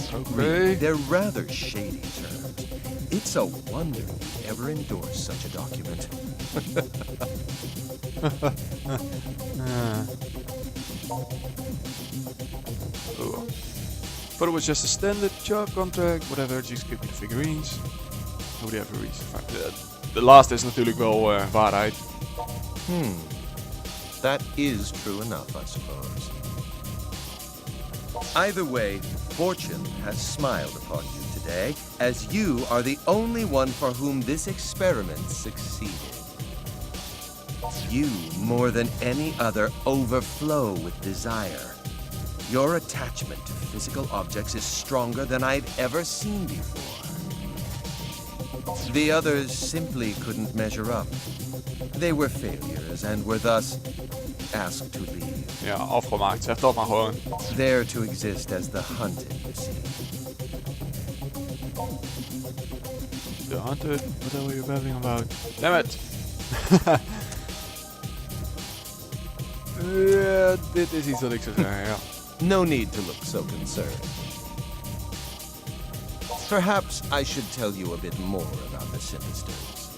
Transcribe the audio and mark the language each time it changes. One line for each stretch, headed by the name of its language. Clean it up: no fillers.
English: Really, they're rather shady terms. It's a wonder you ever endorse such a document. Oh. But it was just a standard job contract, whatever, just give me the figurines. Nobody ever reads the last is
Dutch: natuurlijk wel waarheid.
English: That is true enough, I suppose. Either way, fortune has smiled upon you today, as you are the only one for whom this experiment succeeded. You, more than any other, overflow with desire. Your attachment to physical objects is stronger than I've ever seen before. The others simply couldn't measure up. They were failures and were thus asked to leave.
Dutch: Ja, afgemaakt. Zeg dat maar gewoon.
English: There to exist as the hunted, you see. The hunted? What the hell are you babbling about? Damn it!
Dutch: Ja, dit is iets wat ik zou zeggen, ja.
English: No need to look so concerned. Perhaps I should tell you a bit more about the Synthisters.